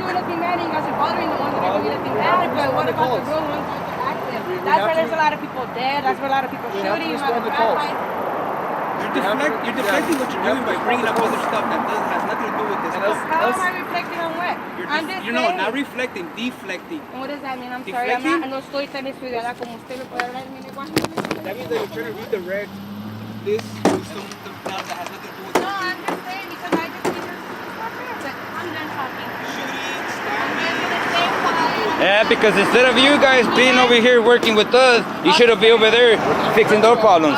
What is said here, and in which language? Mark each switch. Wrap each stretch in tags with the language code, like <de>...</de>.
<en>You guys are bothering the ones that are doing nothing bad, but what about the real ones that are active? That's why there's a lot of people dead. That's why a lot of people shooting. respond to calls. You're deflecting what you're doing by bringing up other stuff that has nothing to do with this. How am I reflecting on what? I'm just You're not saying. reflecting, deflecting. And what does that mean? I'm sorry,</en> <es>no estoy tan estudiada como usted lo puede hablar en mi lenguaje.</es> <en>That means that you're trying to redirect this to something that has nothing to do with No, I'm just saying because I just need to stop here, but I'm done talking. I'm just gonna stay quiet. Yeah, because instead of you guys being over here working with us, you should have been over there fixing their problems.</en>